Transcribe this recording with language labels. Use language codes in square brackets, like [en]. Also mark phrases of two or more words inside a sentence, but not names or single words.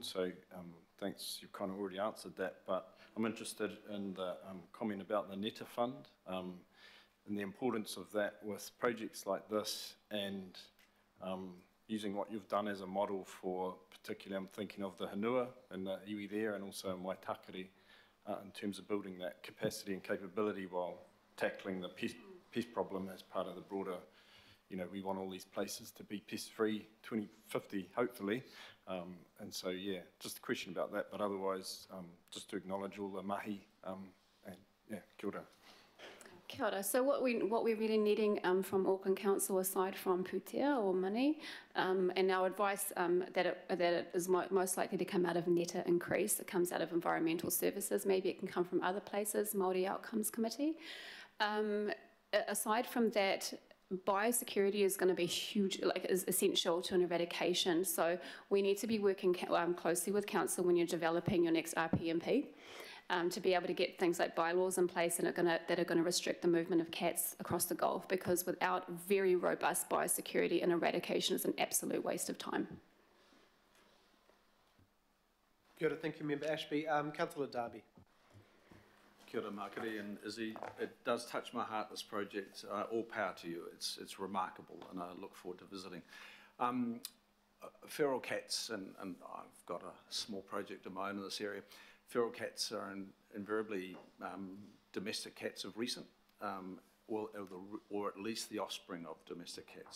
[en] So, thanks, you've kind of already answered that, but I'm interested in the comment about the Neta Fund and the importance of that with projects like this, and using what you've done as a model for, particularly I'm thinking of the Hanua and the iwi there, and also in Waitakere, in terms of building that capacity and capability while tackling the pest problem as part of the broader, you know, we want all these places to be pest-free 2050, hopefully. And so, yeah, just a question about that, but otherwise, just to acknowledge all the mahi, and yeah, [mi] kia ora. Kia ora. [en] So what we're really needing from Auckland Council, aside from putea or money, and our advice that it is most likely to come out of Neta increase, it comes out of environmental services, maybe it can come from other places, Māori Outcomes Committee. Aside from that, biosecurity is going to be huge, is essential to an eradication. So we need to be working closely with council when you're developing your next RPMP to be able to get things like bylaws in place that are going to restrict the movement of cats across the Gulf, because without very robust biosecurity, and eradication is an absolute waste of time. [mi] Kia ora, [en] thank you, Member Ashby. Councillor Darby. [mi] Kia ora, Makere and Izzy. [en] It does touch my heart, this project. All power to you. It's remarkable, and I look forward to visiting. Feral cats, and I've got a small project of my own in this area. Feral cats are invariably domestic cats of recent, or at least the offspring of domestic cats.